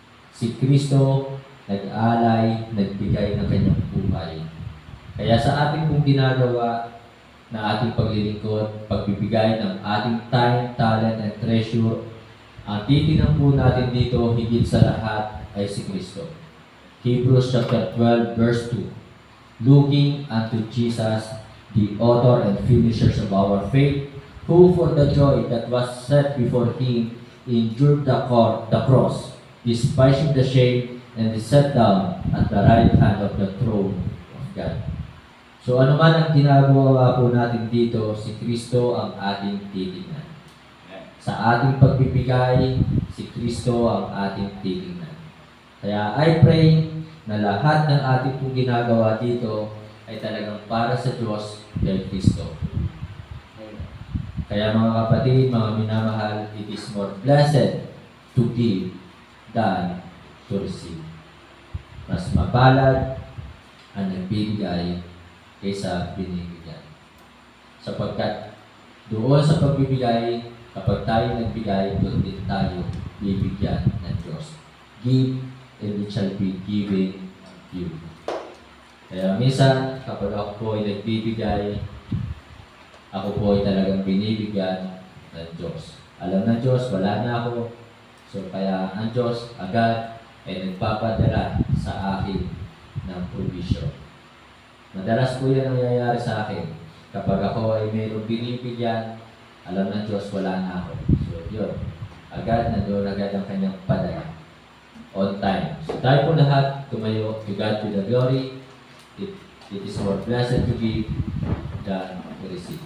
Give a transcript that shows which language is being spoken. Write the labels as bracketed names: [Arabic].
[Filipino] Si Kristo nag-alay, nagbigay ng kanyang buhay. Kaya sa ating pong ginagawa na ating paglilingkod, pagbibigay ng ating [English] time, talent, and treasure, [Filipino] ang titingnan po natin dito higit sa lahat ay si Kristo. [English] Hebrews chapter 12 verse 2. Looking unto Jesus, the author and finishers of our faith, who for the joy that was set before him endured the cross, despising the shame, and is set down at the right hand of the throne of God. [Filipino] So ano man ang ginagawa po natin dito, si Kristo ang ating titingnan. Sa ating pagbibigay, si Kristo ang ating titingnan. Kaya [English] I pray [Filipino] na lahat ng ating pong ginagawa dito ay talagang para sa Diyos kay Kristo. Kaya mga kapatid, mga minamahal, [English] it is more blessed to give than to receive. [Filipino] Mas mapalad ang nagbibigay kaysa binibigyan. Sapagkat doon sa pagbibigay, kapag tayo nagbigay, doon din tayo bibigyan ng Diyos. [English] Give, and it shall be given to you. [Filipino] Kaya minsan, kapag ako po ay nagbibigay, ako po ay talagang binibigyan ng Diyos. Alam ng Diyos, wala na ako. So kaya ang Diyos agad ay nagpapadala sa akin ng provision. Madalas po yan ang nangyayari sa akin. Kapag ako ay mayroong binibigyan, alam ng Diyos, wala na ako. So yun, agad nandoon agad ang kanyang padala. [English] On time. [Filipino] So tayo po lahat, tumayo, [English] to God be the glory. It is more blessed to give than to receive.